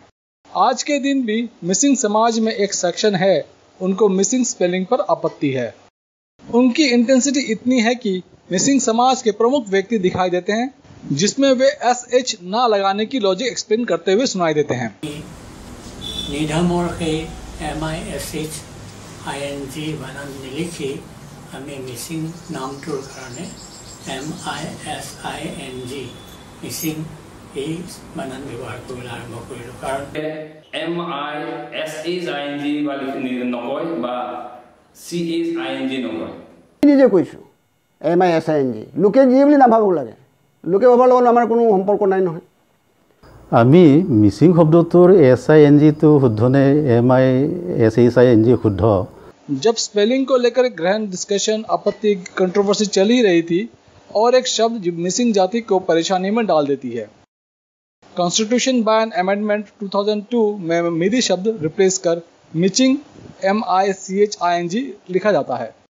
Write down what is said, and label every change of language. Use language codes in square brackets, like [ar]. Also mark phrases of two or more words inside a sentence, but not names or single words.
[hi] आज के दिन भी मिसिंग समाज में एक सेक्शन है, उनको मिसिंग स्पेलिंग पर आपत्ति है। उनकी इंटेंसिटी इतनी है कि मिसिंग समाज के प्रमुख व्यक्ति दिखाई देते हैं जिसमें वे SH ना लगाने की लॉजिक एक्सप्लेन करते हुए सुनाई देते हैं। निधमोर के [as] MISHING বানান নিলিখি আমি মিসিং নামটোৰ কাৰণে MISING মিসিং এই বানান ব্যৱহাৰ কৰিবলৈ আৰম্ভ কৰিলোঁ, কাৰণ MISHING বা নকয় বা CHING নকয়। নিজে কৈছোঁ MISING, লোকে যি বুলি নাভাবক লাগে, লোকে ভাবার লগত আমাৰ কোনো সম্পৰ্ক নাই নহয়। আমি মিচিং শব্দটোৰ SING তো শুদ্ধ নে MISHING শুদ্ধ? [hi] जब स्पेलिंग को लेकर गहन डिस्कशन, आपत्ति, कंट्रोवर्सी चल ही रही थी और एक शब्द मिसिंग जाति को परेशानी में डाल देती है। [en] constitution by an amendment [hi] 2002 में मीरी शब्द रिप्लेस कर मिचिंग MICHING लिखा जाता है।